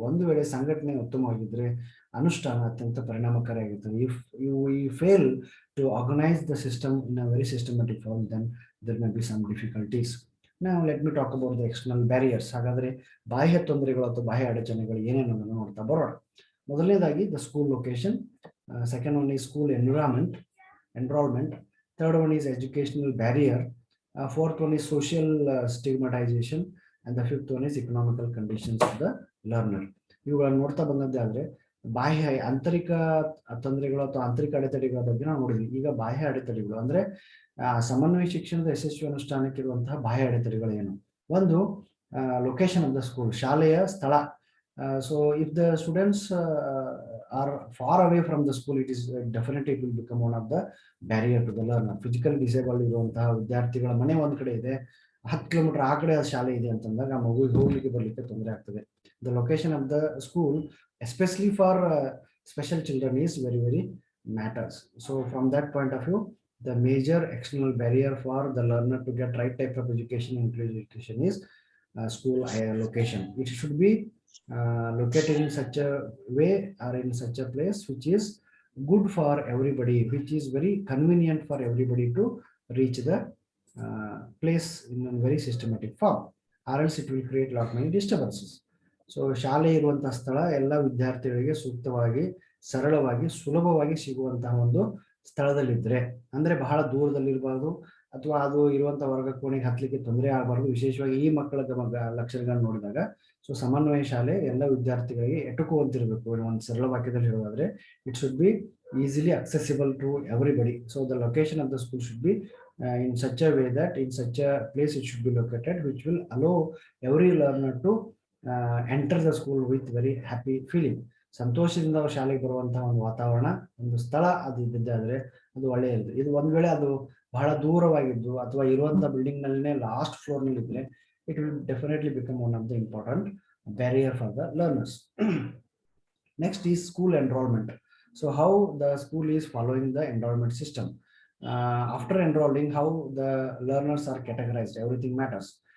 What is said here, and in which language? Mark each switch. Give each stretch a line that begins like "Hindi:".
Kannada: ಒಂದು ವೇಳೆ ಸಂಘಟನೆ ಉತ್ತಮವಾಗಿದ್ರೆ ಅನುಷ್ಠಾನ ಅತ್ಯಂತ ಪರಿಣಾಮಕಾರಿಯಾಗಿರ್ತದೆ.
English: If you fail to organise the system in a very systematic form, then there may be some difficulties.
Kannada: ನಾವು
English: Let me talk about the external barriers.
Kannada: ಹಾಗಾದ್ರೆ ಬಾಹ್ಯ ತೊಂದರೆಗಳು ಅಥವಾ ಬಾಹ್ಯ ಅಡಚಣೆಗಳು ಏನೇನು ನೋಡ್ತಾ ಬರೋಣ. ಮೊದಲನೇದಾಗಿ
English: The school location, second one is school enrollment, third one is educational barrier, fourth one is social stigmatization, and the fifth one is economical conditions of the learner.
Kannada: ಇವುಗಳನ್ನು ನೋಡ್ತಾ ಬಂದದ್ದೇ ಆದ್ರೆ ಬಾಹ್ಯ ಆಂತರಿಕ ತೊಂದರೆಗಳು ಅಥವಾ ಆಂತರಿಕ ಅಡೆತಡೆಗಳ ಬಗ್ಗೆ ನಾವು ನೋಡಿದ್ವಿ. ಈಗ ಬಾಹ್ಯ ಅಡೆತಡೆಗಳು ಅಂದ್ರೆ ಸಮನ್ವಯ ಶಿಕ್ಷಣದ ಯಶಸ್ವಿ ಅನುಷ್ಠಾನಕ್ಕಿರುವಂತಹ ಬಾಹ್ಯ ಅಡೆತಡೆಗಳು ಏನು? ಒಂದು,
English: location of the school,
Kannada: ಶಾಲೆಯ ಸ್ಥಳ.
English: So if the students are far away from the school, it is definitely it will become one of the barrier to the learner. Physically disabled
Kannada: ಇರುವಂತಹ ವಿದ್ಯಾರ್ಥಿಗಳ ಮನೆ ಒಂದ್ ಕಡೆ ಇದೆ, 10 ಕಿಲೋಮೀಟರ್ ಆ ಕಡೆ ಶಾಲೆ ಇದೆ ಅಂತಂದಾಗ ಆ ಮಗುವಿಗೆ ಹೋಗ್ಲಿಕ್ಕೆ ಬರ್ಲಿಕ್ಕೆ ತೊಂದರೆ ಆಗ್ತದೆ.
English: The location of the school, especially for special children, is very, very matters. So from that point of view, the major external barrier for the learner to get right type of education, inclusive education, is school location. It should be located in such a way or in such a place which is good for everybody, which is very convenient for everybody to reach the place in a very systematic form, or else it will create lot many disturbances.
Kannada: So ಶಾಲೆ ಇರುವಂತಹ ಸ್ಥಳ ಎಲ್ಲ ವಿದ್ಯಾರ್ಥಿಗಳಿಗೆ ಸೂಕ್ತವಾಗಿ, ಸರಳವಾಗಿ, ಸುಲಭವಾಗಿ ಸಿಗುವಂತಹ ಒಂದು ಸ್ಥಳದಲ್ಲಿದ್ರೆ, ಅಂದ್ರೆ ಬಹಳ ದೂರದಲ್ಲಿರಬಾರ್ದು ಅಥವಾ ಅದು ಇರುವಂತಹ ವರ್ಗ ಕೋಣೆಗೆ ಹತ್ತಲಿಕ್ಕೆ ತೊಂದರೆ ಆಗಬಾರ್ದು. ವಿಶೇಷವಾಗಿ ಈ ಮಕ್ಕಳ ಲಕ್ಷಣಗಳನ್ನು ನೋಡಿದಾಗ ಸೊ ಸಮನ್ವಯ ಶಾಲೆ ಎಲ್ಲ ವಿದ್ಯಾರ್ಥಿಗಳಿಗೆ ಎಟುಕುವಂತಿರಬೇಕು. ಒಂದು ಸರಳ ವಾಕ್ಯದಲ್ಲಿ ಹೇಳೋದಾದ್ರೆ,
English: It should be easily accessible to everybody. So the location of the school should be in such a way that in such a place it should be located which will allow every learner to enter the school with very happy feeling.
Kannada: ಸಂತೋಷದಿಂದ ಶಾಲೆಗೆ ಬರುವಂತಹ ಒಂದು ವಾತಾವರಣ, ಒಂದು ಸ್ಥಳ ಅದು ಇದ್ದಿದ್ದಾದ್ರೆ ಅದು ಒಳ್ಳೆಯದು. ಇದು ಒಂದ್ ವೇಳೆ ಅದು ಬಹಳ ದೂರವಾಗಿದ್ದು ಅಥವಾ ಇರುವಂತ ಬಿಲ್ಡಿಂಗ್ ನಲ್ಲೇ ಲಾಸ್ಟ್ ಫ್ಲೋರ್ ನಲ್ಲಿ ಇದ್ರೆ
English: It will definitely become one of the important barrier for the learners. Next is school enrollment. So how the school is following the enrollment system. After enrolling, how the learners are categorized, everything matters.